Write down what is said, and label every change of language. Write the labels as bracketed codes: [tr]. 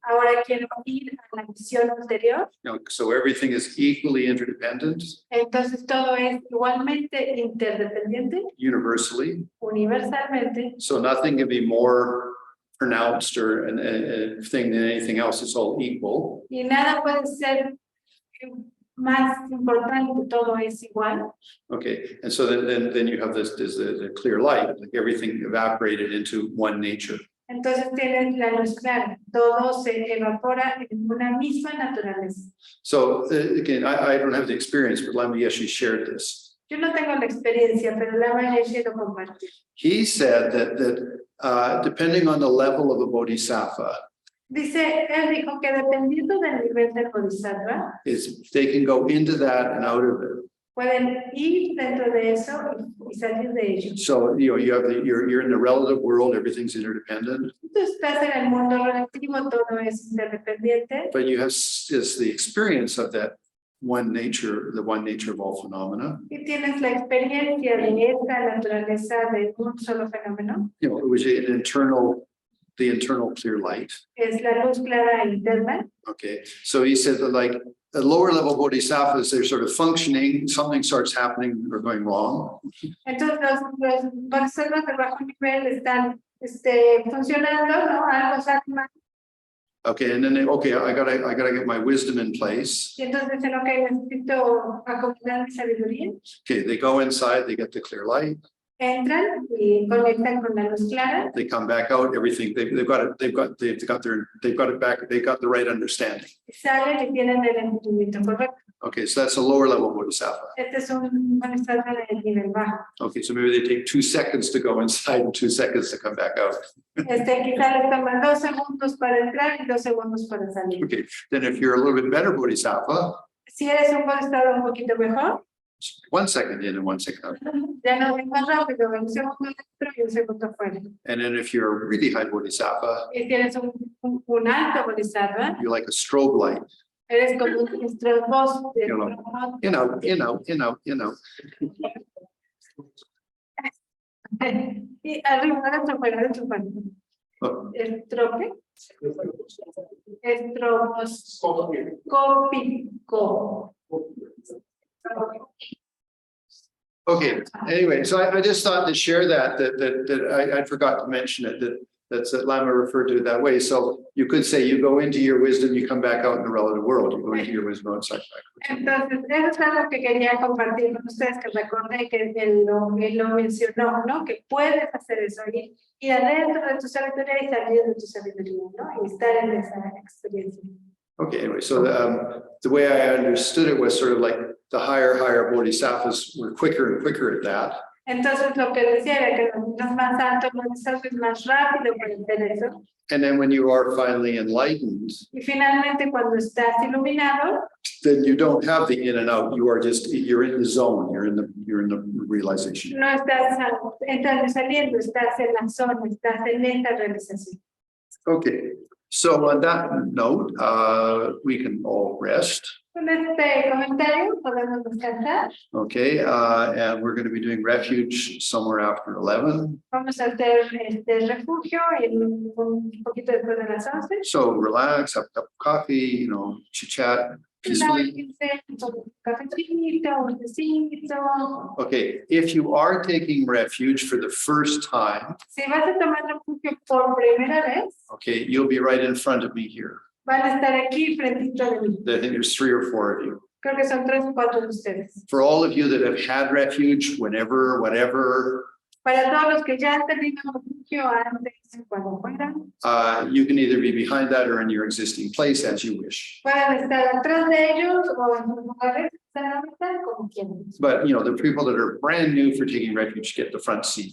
[es] Ahora quiero ir a la visión ulterior. [en] So everything is equally interdependent. [es] Entonces todo es igualmente interdependiente. [en] Universally. [es] Universalmente. [en] So nothing can be more pronounced or a thing than anything else. It's all equal. [es] Y nada puede ser más importante, todo es igual. [en] Okay, and so then you have this the clear light, like everything evaporated into one nature. [es] Entonces tienes la luz clara, todo se evapora en una misma naturaleza. [en] So again, I don't have the experience, but Lama Yeshe shared this. [es] Yo no tengo la experiencia, pero Lama Yeshe lo compartió. [en] He said that depending on the level of a bodhisattva, [es] Dice, él dijo que dependiendo del nivel del bodhisattva, [en] they can go into that and out of it. [es] pueden ir dentro de eso y salir de ello. [en] So you're in the relative world, everything's interdependent. [es] Tú estás en el mundo relativo, todo es interdependiente. [en] But you have is the experience of that one nature, the one nature of all phenomena. [es] Y tienes la experiencia de esta naturaleza de un solo fenómeno. [en] Which is the internal clear light. [es] Es la luz clara interna. [en] Okay, so he said that like lower level bodhisattvas, they're sort of functioning, something starts happening or going wrong. [es] Entonces los bodhisattvas de bajo nivel están funcionando, ¿no? Algo sale mal. [en] Okay, and then okay, I gotta get my wisdom in place. [es] Y entonces dicen, ok, necesito acomodar mi sabiduría. [en] Okay, they go inside, they get the clear light, [es] Entran y conectan con la luz clara. [en] they come back out, everything, they've got it back, they've got the right understanding. [es] Y salen y tienen el entendimiento correcto. [en] Okay, so that's a lower level bodhisattva. [es] Este es un bodhisattva de nivel bajo. [en] Okay, so maybe they take 2 seconds to go inside and 2 seconds to come back out. [es] Quizá les toman 2 segundos para entrar y 2 segundos para salir. [en] Okay, then if you're a little bit better bodhisattva, [es] Si eres un bodhisattva un poquito mejor, [en] 1 second in and 1 second out. [es] ya no ven más rápido, ven un segundo dentro y un segundo fuera. [en] And then if you're a really high bodhisattva, [es] Y si eres un alto bodhisattva, [en] you're like a strobe light. [es] eres como un estrobos de [en] In, out, in, out, in, out, in, out. [es] y arriba, adentro, fuera, adentro, fuera. Oh, Estrope, estrobos, cópico. [en] okay, anyway, so I just thought to share that I forgot to mention it, that Lama referred to it that way. So you could say you go into your wisdom, you come back out in the relative world, you go into your wisdom outside. [es] Entonces, eso es algo que quería compartir con ustedes, que recordé que él lo mencionó, ¿no? Que puedes hacer eso, ir adentro de tu sabiduría y salir de tu sabiduría, ¿no? Y estar en esa experiencia. [en] Okay, anyway, so the way I understood it was sort of like the higher bodhisattvas were quicker and quicker at that. [es] Entonces, lo que decía era que los más altos, es más rápido para hacer eso. [en] And then when you are finally enlightened, [es] Y finalmente, cuando estás iluminado, [en] then you don't have the in and out. You are just, you're in the zone. You're in the realization. [es] no estás entrando y saliendo, estás en la zona, estás en esta realización. [en] Okay, so on that note, we can all rest. [es] Con este comentario podemos descansar. [en] Okay, and we're going to be doing refuge somewhere after 11. [es] Vamos a hacer refugio en un poquito después de las 11. [en] So relax, have a cup of coffee, chit chat peacefully. [es] Un cafecito, un tecito. [en] Okay, if you are taking refuge for the first time, [es] Si vas a tomar refugio por primera vez, [en] okay, you'll be right in front of me here. [es] van a estar aquí frentito de mí. [en] I think there's 3 or 4 of you. [es] Creo que son 3 o 4 de ustedes. [en] For all of you that have had refuge, whenever, whatever, [es] Para todos los que ya han tenido refugio antes, cuando fueran, [en] you can either be behind that or in your existing place as you wish. [es] pueden estar atrás de ellos o en sus lugares, están a mitad, como quieran. [en] But the people that are brand new for taking refuge get the front seat.